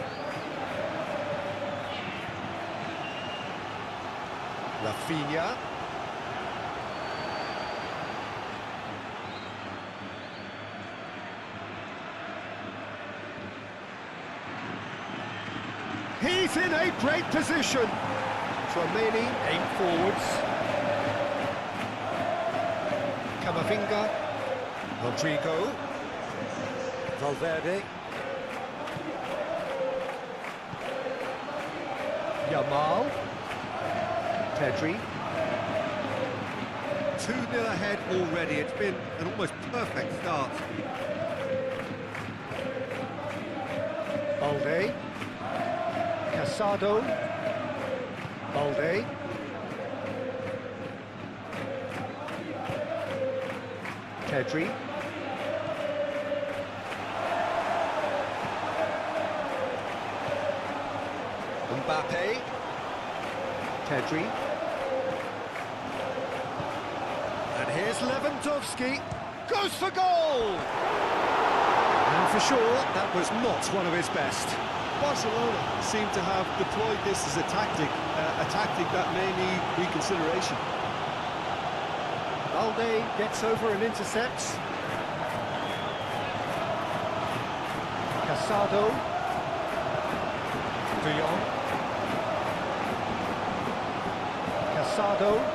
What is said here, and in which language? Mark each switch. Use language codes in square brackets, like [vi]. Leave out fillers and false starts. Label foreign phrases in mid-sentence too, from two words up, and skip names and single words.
[en] Rafinha. He's in a great position. Tchouaméni, aim forwards. Camavinga. Rodrigo. Valverde. Yamal. Pedri. 2-0 ahead already. It's been an almost perfect start. Balde. Casado. Balde. Pedri. Mbappe. Pedri. And here's Lewandowski. Goes for goal! And for sure, that was not one of his best. Barcelona seem to have deployed this as a tactic that may need reconsideration. Balde gets over and intercepts. Casado. De Jong. Casado.